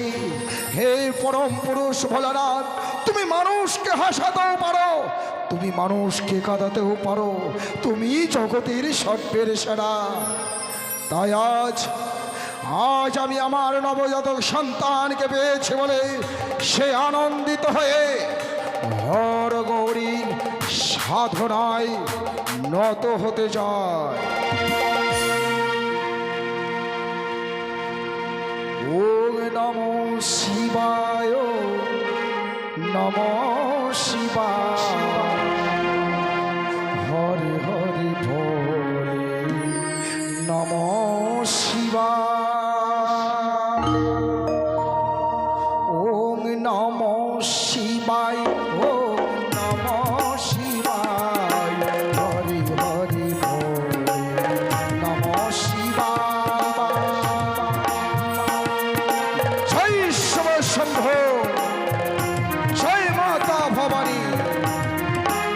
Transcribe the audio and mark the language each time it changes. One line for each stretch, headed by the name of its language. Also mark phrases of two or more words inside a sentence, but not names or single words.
Bangla: হে পরম পুরুষ ভোলানাথ তুমি মানুষকে হাসাতেও পারো তুমি মানুষকে কাঁদাতেও পারো তুমি জগতের সর্বের সেরা তাই আজ আমি আমার নবজাতক সন্তানকে পেয়েছি বলে সে আনন্দিত হয়ে হর গৌরীর সাধনায় নত হতে যায়
Sanskrit: ওম নমো শিবায় নমো শিবায় হরে হরে ভোলে নমো শিবায় ওম নমো শিবায় ওম নমো শিবায় হরি হরি ভোলে নমো শিবায়
Hindi: जय शिव शम्भो जय माता भवानी